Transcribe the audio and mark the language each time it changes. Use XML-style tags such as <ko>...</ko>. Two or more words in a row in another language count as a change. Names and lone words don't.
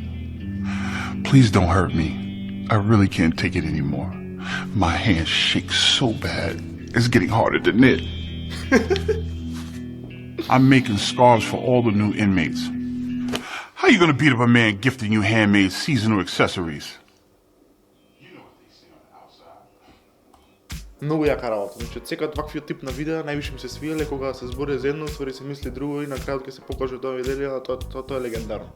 <en>Please don't hurt me. I really can't take it anymore. My hands shake so bad, it's getting harder to knit. I'm making scarves for all the new inmates. How you gonna beat up a man gifting you handmade seasonal accessories?</en> <mk>Многу јака работа. Значи, секој ваквиот тип на видеа највише ми се свиеле кога се збори за едно, ствари се мисли друго и на крајот ќе се покаже тоа видео, тоа е легендарно.</mk>